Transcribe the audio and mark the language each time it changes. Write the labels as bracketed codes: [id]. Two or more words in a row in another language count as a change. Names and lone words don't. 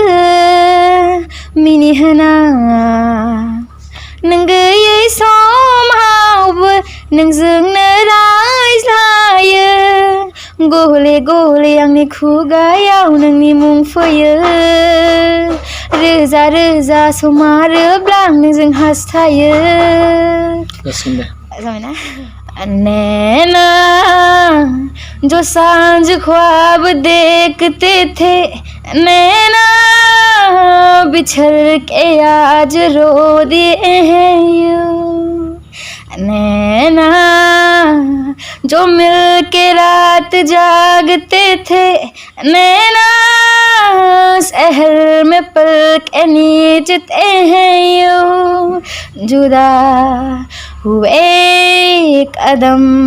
[brx] मिनिहोना नों गैयै समावबो नोंजोंनो रायज्लायो गले गले आंनि खुगायाव नोंनि मुं फैयो रोजा रोजा सम आरोब्ला आं नोंजों हास्थायो जाबायना [hi] नैना जो सांझ ख्वाब देखते थे नैना बिछड़ के आज रो दिए हैं यूं नैना जो मिल के रात जागते थे नैना शहर में पलके नीचते हैं यूं जुदा हुए कदम